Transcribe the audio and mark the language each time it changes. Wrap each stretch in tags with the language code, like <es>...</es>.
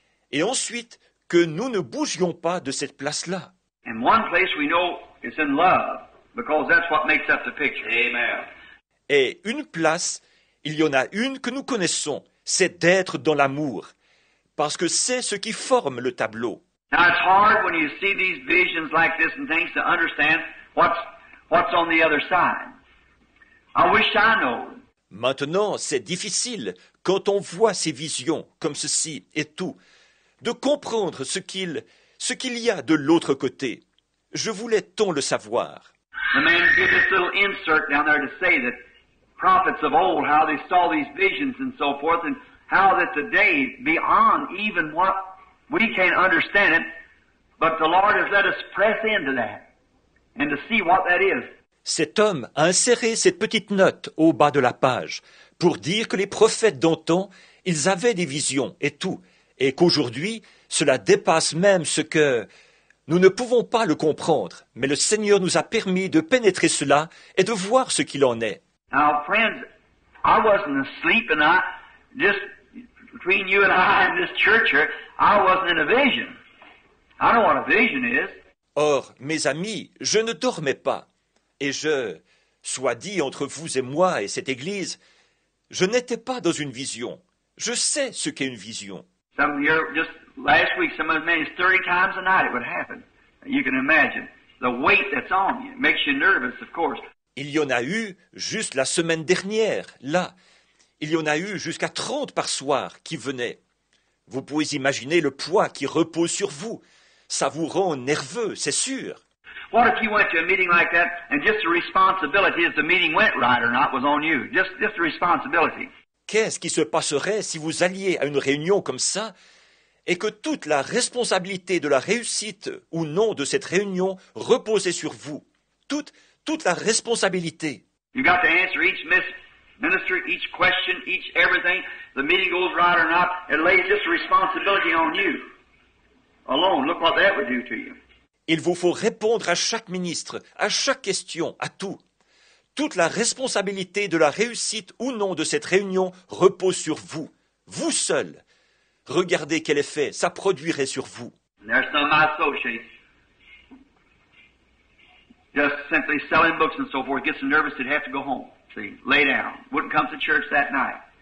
<fr>Et ensuite, que nous ne bougions pas de cette place-là.</fr> <en>In one place we know it's in love, because that's what makes up the picture. Amen.</en> <fr>Et une place, il y en a une que nous connaissons, c'est d'être dans l'amour, parce que c'est ce qui forme le tableau.</fr> <en>Now it's hard when you see these visions like this and things to understand what's on the other side. I wish I know.</en> <fr>Maintenant, c'est difficile, quand on voit ces visions comme ceci et tout, de comprendre ce qu'il y a de l'autre côté. Je voulais tant le savoir.</fr> <en>The man did this little insert down there to say that prophets of old, how they saw these visions and so forth, and how that today, beyond even what we can't understand it, but the Lord has let us press into that and to see what that is.</en> <fr>Cet homme a inséré cette petite note au bas de la page pour dire que les prophètes d'antan, ils avaient des visions et tout, et qu'aujourd'hui, cela dépasse même ce que nous ne pouvons pas le comprendre, mais le Seigneur nous a permis de pénétrer cela et de voir ce qu'il en est.</fr> <en>Now, friends, I wasn't asleep, and I just between you and I in this church here, I wasn't in a vision. I know what a vision is.</en> <fr>Or, mes amis, je ne dormais pas, et soit dit entre vous et moi et cette Église, je n'étais pas dans une vision. Je sais ce qu'est une vision.</fr> <en>Some here, just last week, some as many as 30 times a night it would happen. You can imagine the weight that's on you. It makes you nervous, of course.</en> <fr>Il y en a eu juste la semaine dernière, là. Il y en a eu jusqu'à 30 par soir qui venaient. Vous pouvez imaginer le poids qui repose sur vous. Ça vous rend nerveux, c'est sûr.</fr> <en>What if you went to a meeting like that and just the responsibility if the meeting went right or not was on you? Just the responsibility.</en> <fr>Qu'est-ce qui se passerait si vous alliez à une réunion comme ça et que toute la responsabilité de la réussite ou non de cette réunion reposait sur vous? Toute la responsabilité.</fr> <en>You got to answer each minister, each question, each everything. The meeting goes right or not. It lays just responsibility on you alone. Look what that would do to you.</en> <fr>Il vous faut répondre à chaque ministre, à chaque question, à tout. Toute la responsabilité de la réussite ou non de cette réunion repose sur vous, vous seul. Regardez quel effet ça produirait sur vous.</fr> <en>And there's some of my associates just simply selling books and so forth, get so nervous they'd have to go home. See, lay down. Wouldn't come to church that night.</en>